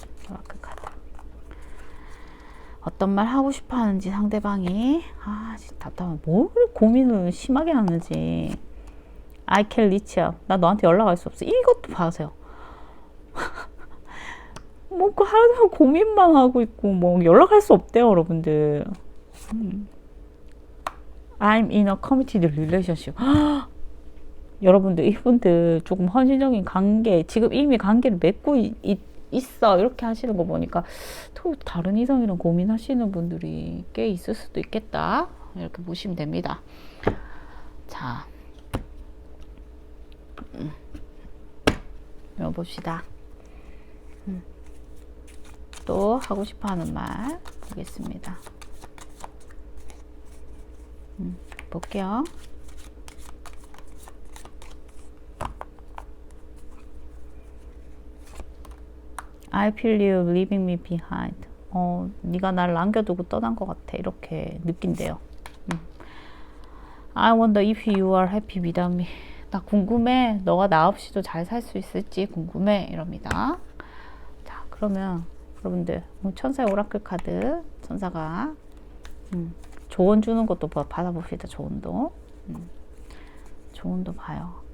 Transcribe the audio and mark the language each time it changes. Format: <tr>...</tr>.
<ko>오라클 카드. 어떤 말 하고 싶어 하는지 상대방이, 진짜 답답해. 뭘 고민을 심하게 하는지.</ko> <en>I can reach out.</en> <ko>나 너한테 연락할 수 없어. 이것도 봐세요. 뭐, 하루 고민만 하고 있고, 뭐, 연락할 수 없대요, 여러분들.</ko> <en>I'm in a committed relationship.</en> <ko>여러분들, 이분들 조금 헌신적인 관계, 지금 이미 관계를 맺고 있어. 이렇게 하시는 거 보니까, 또 다른 이성이랑 고민하시는 분들이 꽤 있을 수도 있겠다. 이렇게 보시면 됩니다. 자. 봅시다. 또 하고 싶어 하는 말 보겠습니다. 볼게요.</ko> <en>I feel you leaving me behind.</en> <ko>네가 나를 남겨두고 떠난 것 같아. 이렇게 느낀대요.</ko> <en>I wonder if you are happy without me.</en> <ko>나 궁금해. 너가 나 없이도 잘 살 수 있을지 궁금해. 이럽니다. 자, 그러면 여러분들 천사의 오라클 카드 천사가 조언 주는 것도 받아봅시다. 조언도 조언도 봐요.</ko>